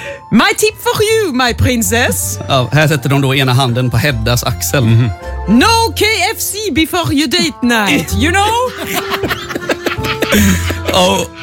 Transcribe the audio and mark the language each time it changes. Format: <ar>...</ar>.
<en>My tip for you, my princess.</en> <sv>Ja, här sätter de då ena handen på Heddas axel.</sv> <en>No KFC before your date night, you know?</en>